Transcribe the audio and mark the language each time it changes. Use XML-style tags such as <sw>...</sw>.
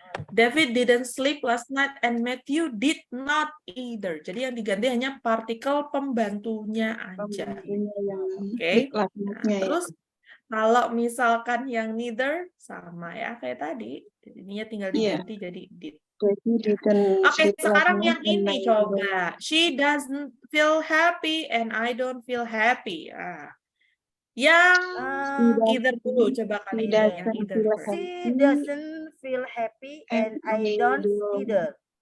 <en>David didn't sleep last night and Matthew did not either.</en> <id>Jadi yang diganti hanya partikel pembantunya aja. Oke. Nah, terus kalau misalkan yang neither sama ya kayak tadi, jadinya tinggal diganti jadi did. Oke, sekarang yang ini coba.</id> <en>She doesn't feel happy and I don't feel happy.</en> <id>Yang either dulu coba kali ini yang either.</id> <en>She doesn't feel happy and I don't either.</en>